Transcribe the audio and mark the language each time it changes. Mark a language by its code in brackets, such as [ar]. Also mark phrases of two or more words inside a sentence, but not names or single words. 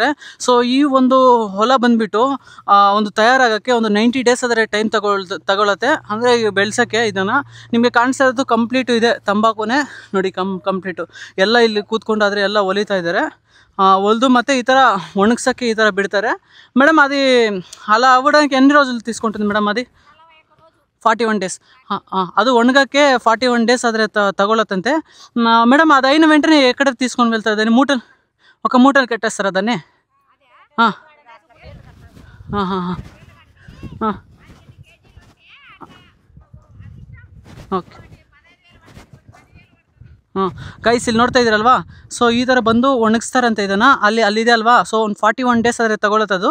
[kn] ಸೊ ಈ ಒಂದು ಹೊಲ ಬಂದುಬಿಟ್ಟು ಒಂದು ತಯಾರಾಗೋಕ್ಕೆ ಒಂದು 90 ಡೇಸ್ ಆದರೆ ಟೈಮ್ ತಗೊಳುತ್ತೆ. ಅಂದರೆ ಬೆಳೆಸೋಕ್ಕೆ ಇದನ್ನು ನಿಮಗೆ ಕಾಣಿಸ್ತಾ ಇರೋದು ಕಂಪ್ಲೀಟು ಇದೆ ತಂಬಾಕುನೇ ನೋಡಿ, ಕಂಪ್ಲೀಟು ಎಲ್ಲ ಇಲ್ಲಿ ಕೂತ್ಕೊಂಡಾದರೆ ಎಲ್ಲ ಹೊಲಿತಾ ಇದ್ದಾರೆ. ಹೊಲಿದು ಮತ್ತು ಈ ಥರ ಒಣಗ್ಸೋಕ್ಕೆ ಈ ಥರ ಬಿಡ್ತಾರೆ. [te] ಮೇಡಮ್ అది అలా అవ్వడానికి ఎన్ని రోజులు తీసుకుంటుంది మేడం? అది 41 డేస్. [kn] ಅದು ಒಣಗಕ್ಕೆ 41 డేస్ ಆದರೆ తగొలతంతే. [te] మేడం అది అయిన వెంటనే ఎక్కడ తీసుకొని వెళ్తారు దాన్ని? ఒక మూటలు కట్టేస్తారా దాన్ని? [kn] ಓಕೆ. ಗೈಸ್ ಇಲ್ಲಿ ನೋಡ್ತಾ ಇದ್ದೀರಲ್ವಾ, ಸೊ ಈ ಥರ ಬಂದು ಒಣಗಿಸ್ತಾರಂತೆ ಇದನ್ನು. ಅಲ್ಲಿದೆ ಅಲ್ವಾ, ಸೊ ಒಂದು 41 ಡೇಸ್ ಆದರೆ ತಗೊಳತ್ತದು.